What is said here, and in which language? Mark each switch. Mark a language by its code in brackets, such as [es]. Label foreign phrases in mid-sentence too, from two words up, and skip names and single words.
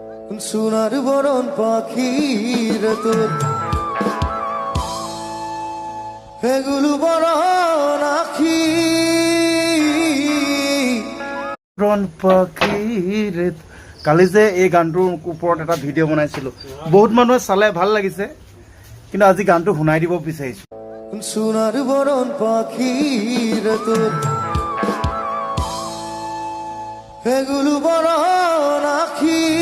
[bn] সোনার বরণ পাখির তোর এগুলো বরণ আখি বরণ পাখির। [as] কালি যে এই গানটোৰ ওপৰত এটা ভিডিঅ' বনাইছিলো, বহুত মানুহে চালে, ভাল লাগিছে, কিন্তু আজি গানটো শুনাই দিব বিচাৰিছো। [bn] সোনার বরণ পাখির তোর এগুলো বরণ আখি